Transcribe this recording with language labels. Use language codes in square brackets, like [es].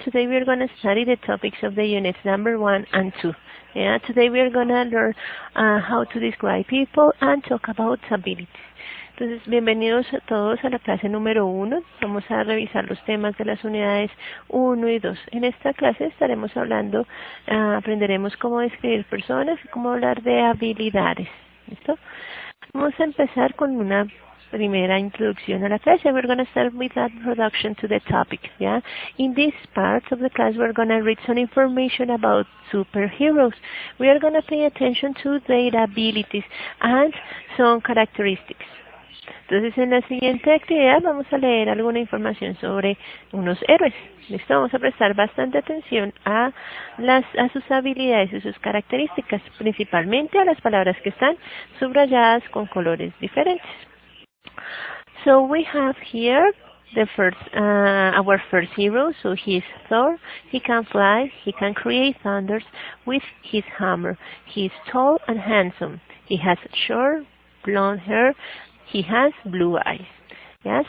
[en] Today we are going to study the topics of the units number 1 and 2. Today we are going to learn how to describe people and talk about abilities. [es] Entonces, bienvenidos a todos a la clase número 1. Vamos a revisar los temas de las unidades 1 y 2. En esta clase estaremos hablando, aprenderemos cómo describir personas y cómo hablar de habilidades. ¿Listo? Vamos a empezar con una primera introducción a la clase. [en] We're going to start with that introduction to the topic. In this part of the class, we're going to read some information about superheroes. We are going to pay attention to their abilities and some characteristics. [es] Entonces, en la siguiente actividad vamos a leer alguna información sobre unos héroes. ¿Listo? Vamos a prestar bastante atención a sus habilidades y sus características, principalmente a las palabras que están subrayadas con colores diferentes. [en] So we have here our first hero. So he is Thor. He can fly. He can create thunders with his hammer. He is tall and handsome. He has short blonde hair. He has blue eyes.